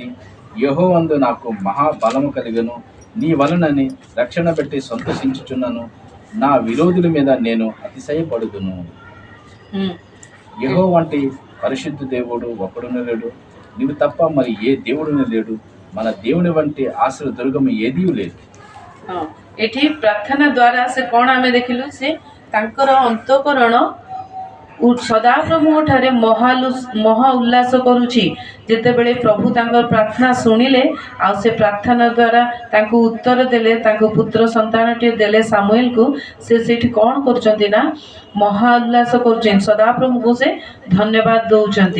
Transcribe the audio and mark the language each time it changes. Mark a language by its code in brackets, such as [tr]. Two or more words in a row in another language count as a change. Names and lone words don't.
[te] యెహోవాందు నాకు మహాబలము కలిగను నీ వలనని రక్షణ పెట్టి సంతోషించుచున్నాను నా విరోధుల మీద నేను అతిశయపడుదును యెహోవా వంటి పరిశుద్ధ దేవుడు ఒకడును లేడు నీవు తప్ప మరి ఏ దేవుడును లేడు మన దేవుని వంటి ఆశ్రయ దుర్గము ఏదీ లేదు [or] ଏଠି ପ୍ରାର୍ଥନା ଦ୍ୱାରା ସେ କଣ ଆମେ ଦେଖିଲୁ ସେ ତାଙ୍କର ଅନ୍ତଃକରଣ ସଦାପ୍ରଭୁଙ୍କ ଠାରେ ମହା ଉଲ୍ଲାସ କରୁଛି। ଯେତେବେଳେ ପ୍ରଭୁ ତାଙ୍କର ପ୍ରାର୍ଥନା ଶୁଣିଲେ ଆଉ ସେ ପ୍ରାର୍ଥନା ଦ୍ୱାରା ତାଙ୍କୁ ଉତ୍ତର ଦେଲେ, ତାଙ୍କ ପୁତ୍ର ସନ୍ତାନଟିଏ ଦେଲେ ସାମୁଏଲକୁ, ସେ ସେଇଠି କ'ଣ କରୁଛନ୍ତି ନା ମହା ଉଲ୍ଲାସ କରୁଛନ୍ତି, ସଦାପ୍ରଭୁଙ୍କୁ ସେ ଧନ୍ୟବାଦ ଦେଉଛନ୍ତି।